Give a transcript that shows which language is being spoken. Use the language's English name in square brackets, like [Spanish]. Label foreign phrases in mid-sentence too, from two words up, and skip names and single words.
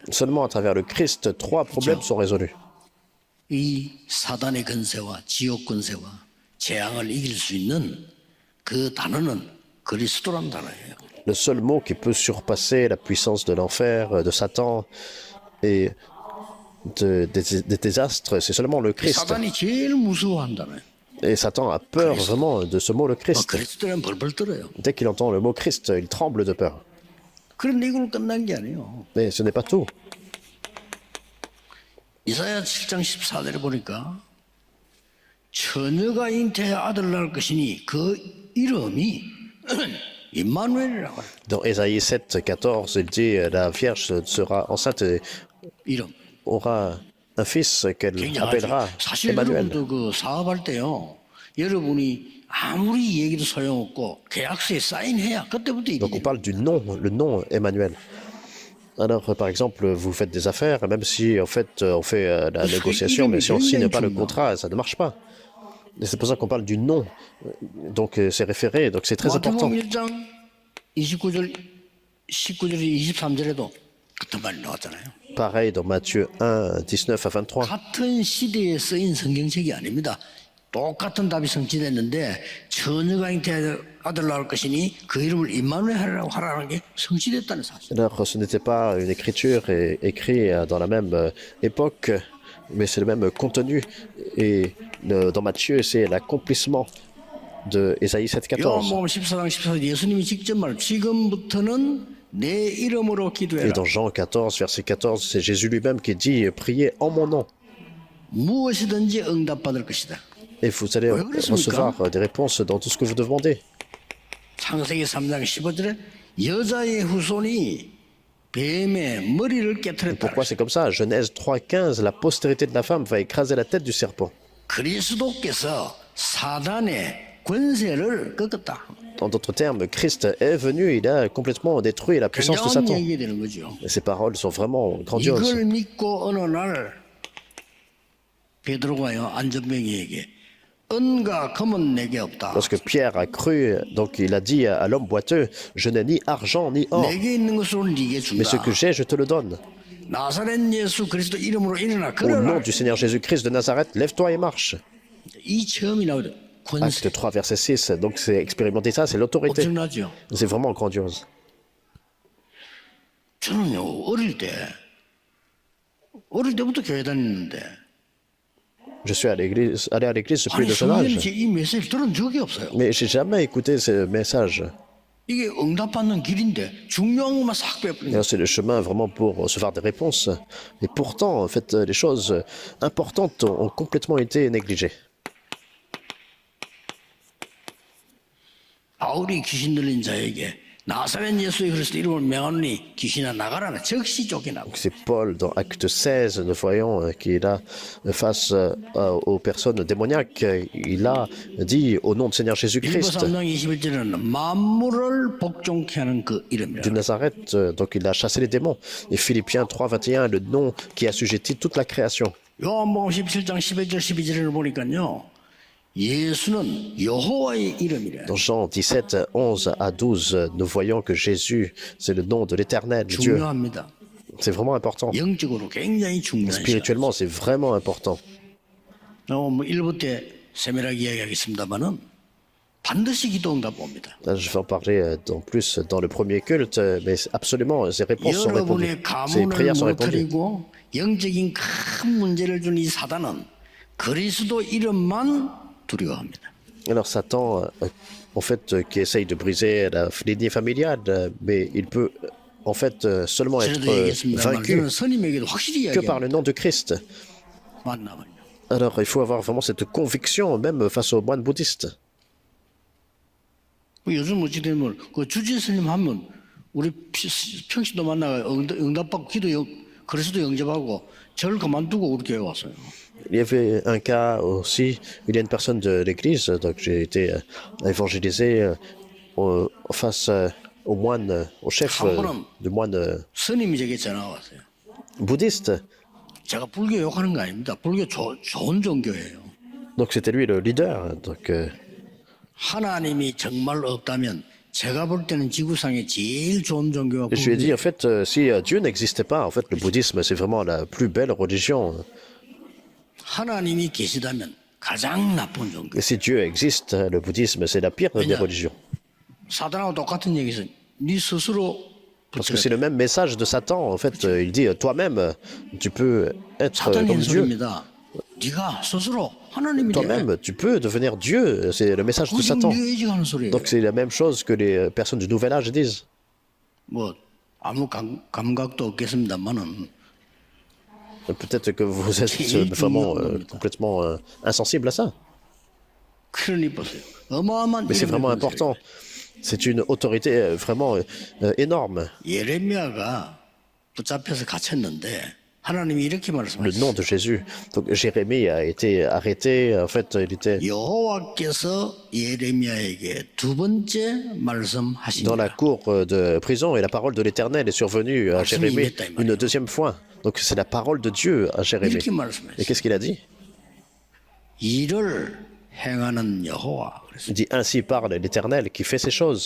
[French] Seulement à travers le Christ, 3 problèmes sont résolus. [Korean] 이 사단의 권세와 지옥 권세와 재앙을 이길 수 있는 그 단어는 그리스도란 단어예요. [French] Le seul mot qui peut surpasser la puissance de l'enfer, de Satan et des désastres, c'est seulement le Christ. [Korean] 사단이 제일 무서워한 단어예요. [French] Et Satan a peur vraiment de ce mot, le Christ. [Korean] 그리스도는 벌벌 떨어요. [French] Dès qu'il entend le mot Christ, il tremble de peur. [Korean] 그런데 이걸로 끝난 게 아니에요. [French] Mais ce n'est pas tout. [Korean] 이사야 7장 14절에 보니까 처녀가 잉태해 아들 낳을 것이니 그 이름이 임마누엘이라고 해요. [French] Dans Ésaïe 7, 14, il dit la Vierge sera enceinte et [Korean] 이름. [French] aura un fils qu'elle [Korean] 굉장하죠. [French] appellera [Korean] 사실 [French] Emmanuel. [Korean] 여러분도 그 사업할 때요. 여러분이 아무리 얘기도 소용없고 계약서에 사인해야 그때부터 [French] Donc on [Korean] 이기죠. [French] parle du nom, le nom Emmanuel. Alors, par exemple, vous faites des affaires, même si en fait on fait la négociation, mais si on ne signe pas le contrat, ça ne marche pas. Et c'est pour ça qu'on parle du nom. Donc c'est référé, donc c'est très important. [Korean] 마태복음 1장 29절, 19절, 23절에도 같은 말이 나왔잖아요. [French] Pareil dans Matthieu 1, 19 à 23. [Korean] 같은 시대에 쓰인 성경책이 아닙니다. 똑같은 답이 성취됐는데 처녀가 잉태해 아들 낳을 것이니 그 이름을 임마누엘 하라는 게 성취됐다는 사실. [French] Alors, ce n'était pas une écriture écrite dans la même époque, mais c'est le même contenu. Et dans Matthieu, c'est l'accomplissement de Ésaïe 7, 14. [Korean] 요한복음 14장 14절 예수님이 직접 말 지금부터는 내 이름으로 [French] Et [Korean] 기도해라. [French] dans Jean 14, verset 14, c'est Jésus lui-même qui dit « Priez en mon nom [Korean] 무엇이든지 응답받을 것이다. [French] et vous allez [Korean] 왜 그랬습니까? [French] recevoir des réponses dans tout ce que vous demandez. » [Korean] 창세기 3장 15절에 여자의 후손이 뱀의 머리를 깨뜨렸다. [French] Pourquoi c'est comme ça? Genèse 3, 15, la postérité de la femme va écraser la tête du serpent. [Korean] 그리스도께서 사단의 권세를 꺾었다. [French] En d'autres termes, Christ est venu, il a complètement détruit la puissance de [Korean] 굉장한 [French] Satan. [Korean] 얘기가 되는 거죠. [French] Et ces paroles sont vraiment grandioses. [Korean] 이걸 믿고 어느 날 베드로가요 안전뱅이에게 은과 금은 내게 없다. [French] Lorsque Pierre a cru, donc il a dit à l'homme boiteux, je n'ai ni argent ni or, [Korean] 내게 있는 것으로 네게 [French] mais ce [Korean] 준다. [French] que j'ai, je te le donne. [Korean] 나사렛 예수 그리스도 이름으로 일어나 [French] Au nom [Korean] 걸어라. [French] du Seigneur Jésus-Christ de Nazareth, lève-toi et marche. [Korean] 이 처음이 나오죠. 권세. [French] Acte 3, verset 6. Donc c'est expérimenter ça, c'est l'autorité. [Korean] 엄청나죠. [French] C'est vraiment grandiose. [Korean] 저는요 어릴 때부터 교회 다녔는데 [French] Je suis allé à l'église depuis [Korean] 아니 [French] le jeune âge, [Korean] 성령이 이 메시지를 들은 적이 없어요. [French] mais j'ai jamais écouté ce message. [Korean] 이게 응답받는 길인데 중요한 것만 싹 빼버린 거예요. [French] C'est le chemin vraiment pour recevoir des réponses. Et pourtant, en fait, les choses importantes ont complètement été négligées. [Korean] 바울이 귀신 들린 자에게 나사렛 예수의 그리스도 이름을 명하노니 귀신아 나가라는 즉시 쫓겨나고 [French] C'est Paul dans Acte 16, nous voyons qu'il est là face aux personnes démoniaques. Il a dit au nom du Seigneur [Korean] 빌보 [French] Jésus-Christ [Korean] 3장 21절에는 만물을 복종케 하는 그 이름이라. [French] de Nazareth, donc il a chassé les démons. Et Philippiens 3, 21, le nom qui assujettit toute la création. [Korean] 요한복음 17장 11절 12절을 보니까요. 예수는 여호와의 이름이래. [French] Dans Jean 17, 11 à 12, nous voyons que Jésus, c'est le nom de l'Éternel, Dieu. [Korean] 중요합니다. [French] C'est vraiment important. [Korean] 영적으로 굉장히 중요한 시간. [French] Spirituellement, c'est vraiment important. [Korean] 뭐 1부 때 세밀하게 이야기하겠습니다만은 반드시 기도 응답 옵니다. [French] Là, je vais en parler en plus dans le premier culte, mais absolument, ces réponses sont répondues. [Korean] 여러분의 [French] Ces prières sont [Korean] 가문을 [French] répondues. [Korean] 무너뜨리고 영적인 큰 문제를 준 이 사단은 그리스도 이름만 두려워합니다. [French] Alors Satan, en fait, qui essaye de briser la lignée familiale, mais il peut, en fait, seulement être [Korean] 전에도 얘기했습니다만 [French] vaincu [Korean] 저는 스님에게도 확실히 [French] que par [Korean] 이야기합니다. [French] le nom de Christ. [Korean] 만나면요. [French] Alors, il faut avoir vraiment cette conviction, même face aux moines bouddhistes. [Korean] 요즘 어찌 되면 그 주지 스님 하면 우리 평신도 만나가 응답받고 그리스도 영접하고 절 그만두고 우리 교회 왔어요. [French] Il y avait un cas aussi, il y a une personne de l'église, donc j'ai été évangélisé face au moine, au chef de moine [Korean] 스님이 제게 전화가 왔어요. [French] bouddhiste. [Korean] 제가 불교 욕하는 거 아닙니다. 불교 좋은 종교예요. [French] Donc c'était lui le leader. Donc [Korean] 하나님이 정말 없다면 제가 볼 때는 지구상에 제일 좋은 종교가 [French] je lui ai dit [Korean] 불교예요. [French] en fait, si Dieu n'existait pas, en fait, le bouddhisme c'est vraiment la plus belle religion. [Korean] 하나님이 계시다면 가장 나쁜 종교. [French] Et si Dieu existe, le bouddhisme c'est la pire des religions. [Korean] 사단하고 똑같은 얘기에서 네 스스로 [French] Parce que c'est le même message de Satan. En fait, il dit toi-même, tu peux être [Korean] 사탄이 [French] comme Dieu. [Korean] 소리입니다. 네가 스스로 하나님이 돼. [French] Toi-même, tu peux devenir Dieu. C'est le message de [Korean] 그게 지금 [French] Satan. [Korean] 뉴에이지가 하는 소리예요. [French] Donc c'est la même chose que les personnes du Nouvel Âge disent. [Korean] 뭐 아무 감각도 없겠습니다만은 [French] Peut-être que vous êtes vraiment complètement insensible à ça. [Korean] 그러니 보세요. 어마어마한 [French] Mais c'est [Korean] 이름의 [French] vraiment [Korean] 권세예요. [French] important. C'est une autorité vraiment énorme. [Korean] 예레미야가 붙잡혀서 갇혔는데 하나님이 이렇게 [French] Le [Korean] 말씀하셨어요. [French] nom de Jésus. Donc Jérémie a été arrêté. En fait, il était [Korean] 여호와께서 예레미야에게 두 번째 [French] dans [Korean] 말씀하시니라. [French] la cour de prison et la parole de l'Éternel est survenue à Jérémie une deuxième fois. Donc c'est la parole de Dieu à Jérémie. [Korean] 이렇게 [French] Et [Korean] 말씀하셨어요. [French] qu'est-ce qu'il a dit? [Korean] 일을 행하는 여호와. 그래서 [French] Il dit ainsi parle l'Éternel qui fait ces choses.